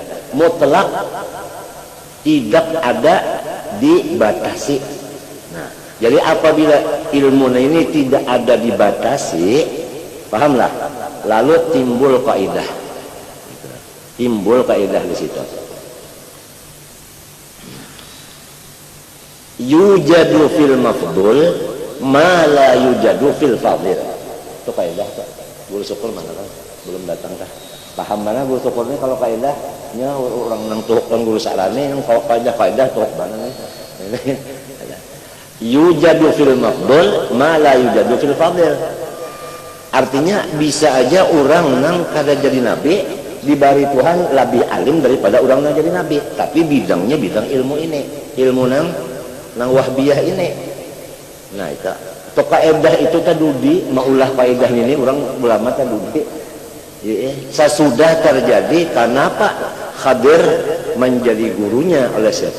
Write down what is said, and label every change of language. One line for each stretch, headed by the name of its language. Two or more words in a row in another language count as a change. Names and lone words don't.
Indonesian: Mutlak, tidak ada dibatasi. Nah, jadi apabila ilmu ini tidak ada dibatasi, pahamlah, lalu timbul kaidah. Timbul kaidah di situ.
Arabic: يوجد في المفضول ما لا يوجد في الفاضل.
Banjar: Itu kaidah tuh. Guru syukur mana kan? Belum datang kah? Paham mana guru syukurnya kalau kaidahnya orang nang tuhkan guru sarane yang kaidah tuh mana nih?
Arabic: يوجد في المفضول ما لا يوجد في الفاضل.
Banjar: Artinya bisa aja orang nang kada jadi nabi dibari Tuhan lebih alim daripada orang nang jadi nabi, tapi bidangnya bidang ilmu ini, ilmu nang wahbiyah ini. Nah itu kaidah itu tadi maulah kaidah ini orang ulama tadi Sesudah terjadi, kenapa Khadir menjadi gurunya oleh siapa?